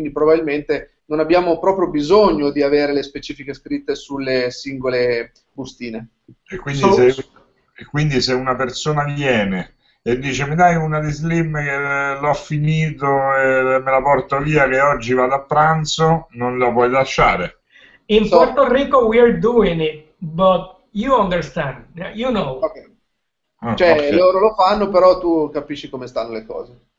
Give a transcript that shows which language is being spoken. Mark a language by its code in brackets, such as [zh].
[it] Quindi probabilmente non abbiamo proprio bisogno di avere le specifiche scritte sulle singole bustine. E quindi se una persona viene e dice mi dai una di slim che l'ho finito e me la porto via che oggi vado a pranzo, non la puoi lasciare. [en] In Puerto Rico we are doing it, but you understand, you know. Okay. [it] Cioè loro lo fanno, però tu capisci come stanno le cose.